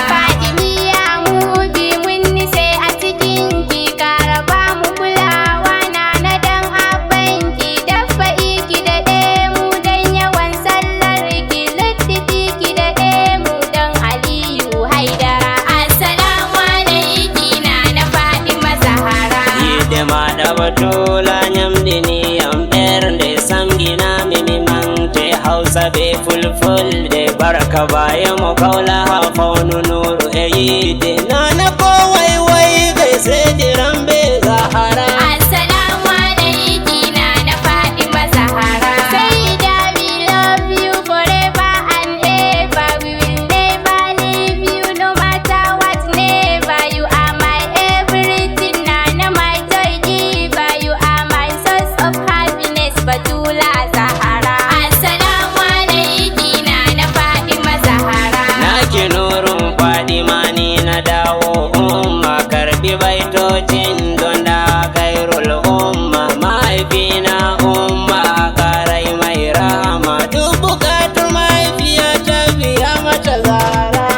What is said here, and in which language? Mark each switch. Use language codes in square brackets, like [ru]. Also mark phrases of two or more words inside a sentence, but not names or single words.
[ha] Fatimiyya mu bi mun nise a cikin ki, kara ba mu kulawa, Nana, dan abban ki, dafa iki da mu dan yawan sallar ki, luttufi ki da mu dan Aliyu Haidara. Assalamu alaiki, Nana Fatima Zahra. [ff] Hidima da batula nyamdi ni yam ɓernde samgina mimi mante Hausa be fulfulde barka baya mo kawla ha fawnu nuru e yide. [ha] Nana ko wai wai bai sai diran be Zahara. Assalamu alaiki, Nana Fatima Zahra. Sayyida, [en] we love you forever and ever. will never leave you no matter what, never. You are my everything, Nana, my joy giver. You are my source of happiness, [ha] Batula Zahara. Assalamu alaiki, Nana Fatima Zahara. Naki nurun Fadima ni na dawo, umma karbi baitocin don da khairul umma. Mahaifina umma karai mai rahama, duk bukatar mahaifiya ta biya mata Zahra.